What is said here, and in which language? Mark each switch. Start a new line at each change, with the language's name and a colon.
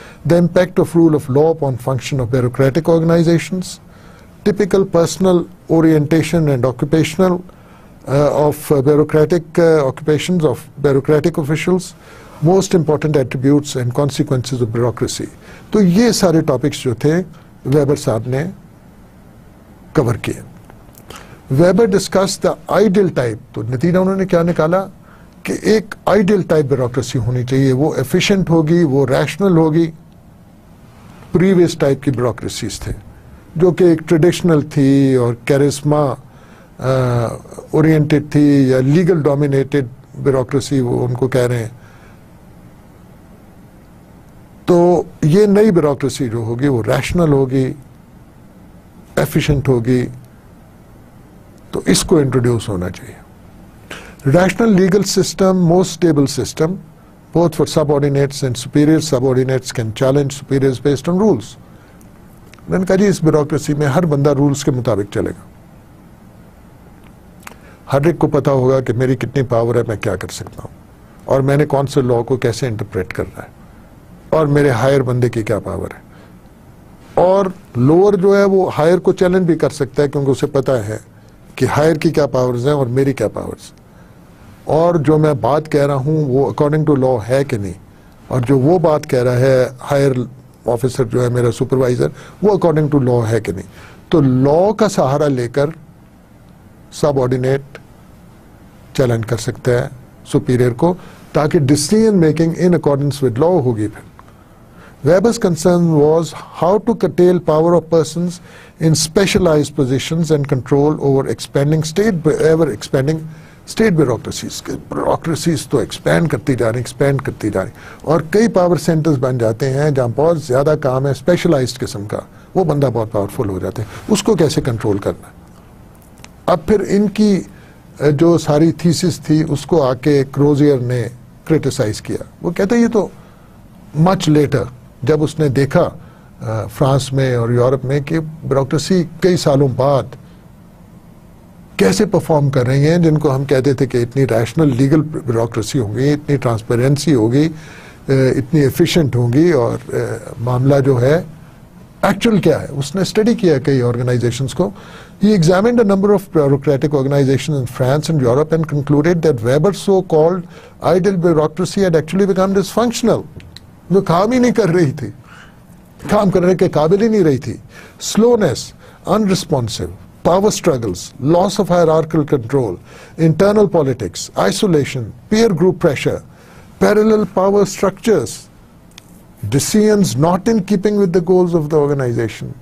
English: The impact of rule of law upon function of bureaucratic organizations, typical personal orientation and occupational of bureaucratic occupations of bureaucratic officials, most important attributes and consequences of bureaucracy.
Urdu: تو یہ سارے topics جو تھے Weber صاحب نے کور کیے.
English: Weber discuss the ideal type.
Urdu: تو نتیجہ انہوں نے کیا نکالا کہ ایک آئیڈیل ٹائپ بیوروکریسی ہونی چاہیے, وہ ایفیشینٹ ہوگی, وہ ریشنل ہوگی. پریویس ٹائپ کی بیوروکریسیز تھے جو کہ ایک ٹریڈیشنل تھی اور کیرسما اورینٹڈ تھی یا لیگل ڈومینیٹڈ بیوروکریسی وہ ان کو کہہ رہے ہیں. تو یہ نئی بیوروکریسی جو ہوگی وہ ریشنل ہوگی, ایفیشینٹ ہوگی. تو اس کو انٹروڈیوس ہونا چاہیے.
English: Rational legal system, most stable system both for subordinates and superior subordinates can challenge superiors based on rules.
Urdu: میں نے کہا جی اس بیوروکریسی میں ہر بندہ رولز کے مطابق چلے گا. ہر ایک کو پتا ہوگا کہ میری کتنی پاور ہے, میں کیا کر سکتا ہوں اور میں نے کون سے لا کو کیسے انٹرپریٹ کرنا ہے اور میرے ہائر بندے کی کیا پاور ہے. اور لوور جو ہے وہ ہائر کو چیلنج بھی کر سکتا ہے کیونکہ اسے پتا ہے کہ ہائر کی کیا پاورز ہیں اور میری کیا پاورز, اور جو میں بات کہہ رہا ہوں وہ
English: according to law
Urdu: ہے کہ نہیں, اور جو وہ بات کہہ رہا ہے ہائر آفیسر جو ہے میرا سپروائزر وہ اکارڈنگ ٹو لا ہے کہ نہیں. تو لا کا سہارا لے کر سب آرڈینیٹ چیلنج کر سکتا ہے سپیریئر کو تاکہ decision making
English: in accordance with law
Urdu: ہوگی.
English: پھر Weber's concern was how to curtail power of persons in specialized positions and control over ever expanding state bureaucracies.
Urdu: Bureaucracies تو expand کرتی جا رہی اور کئی پاور سینٹرز بن جاتے ہیں جہاں بہت زیادہ کام ہے اسپیشلائزڈ قسم کا, وہ بندہ بہت پاورفل ہو جاتے ہیں, اس کو کیسے کنٹرول کرنا. اب پھر ان کی جو ساری تھیسس تھی اس کو آ کے کروزیئر نے کرٹیسائز کیا. وہ کہتا ہے یہ تو مچ لیٹر, جب اس نے دیکھا فرانس میں اور یورپ میں کہ بیوروکریسی کئی سالوں بعد کیسے پرفارم کر رہی ہیں, جن کو ہم کہتے تھے کہ اتنی ریشنل لیگل بیوروکریسی ہوگی, اتنی ٹرانسپیرنسی ہوگی, اتنی ایفیشینٹ ہوگی, اور معاملہ جو ہے ایکچوئل کیا ہے. اس نے اسٹڈی کیا کئی آرگنائزیشنز کو.
English: He examined a number of bureaucratic organizations in France and Europe and concluded that Weber's so-called ideal bureaucracy had actually become dysfunctional.
Urdu: وہ کام ہی نہیں کر رہی تھی, کام کرنے کے قابل ہی نہیں رہی تھی.
English: Slowness, unresponsive, power struggles, loss of hierarchical control, internal politics, isolation, peer group pressure, parallel power structures, decisions not in keeping with the goals of the organization.